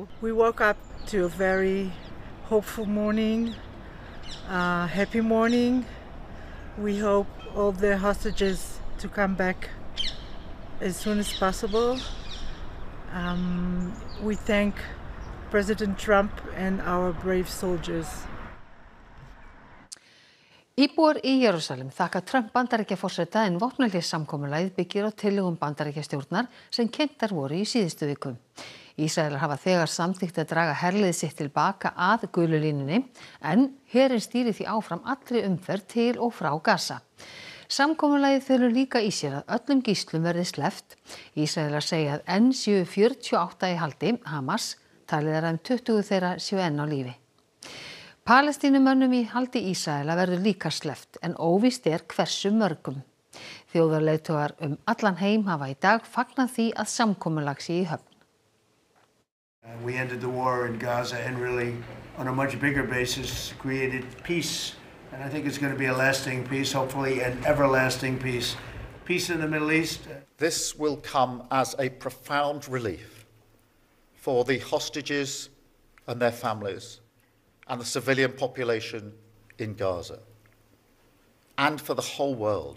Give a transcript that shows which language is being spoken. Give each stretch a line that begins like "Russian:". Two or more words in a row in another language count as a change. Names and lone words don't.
English: We woke up to a very hopeful morning, happy morning. We hope all the hostages to come back as soon as possible. We thank President Trump and our brave soldiers.
Icelandic: Íbúar í Jerúsalem þakka Trump Bandaríkjaforseta en vopnahléssamkomulagið byggir á tillögum Bandaríkjastjórnar sem kynntar voru í síðustu viku. Ísraelar hafa þegar samþykkt að draga herlið sitt til baka að gulu línunni en herinn stýrir því áfram allri umferð til og frá Gaza. Samkomulagið felur líka í sér að öllum gíslum verði sleppt. Ísraelar segja að enn séu 48 í haldi Hamas, talið er að 20 þeirra séu enn á lífi. Palestínumönnum í haldi Ísraela verður líka sleppt en óvíst hversu mörgum. Þjóðarleiðtogar allan heim hafa í dag fagnað því að samkomulag sé í höfn.
English: We ended the war in Gaza and really on a much bigger basis created peace. And I think it's going to be a lasting peace, hopefully an everlasting peace. Peace in the Middle East. This will come as a profound relief for the hostages and their families and the civilian population in Gaza, and for the whole world.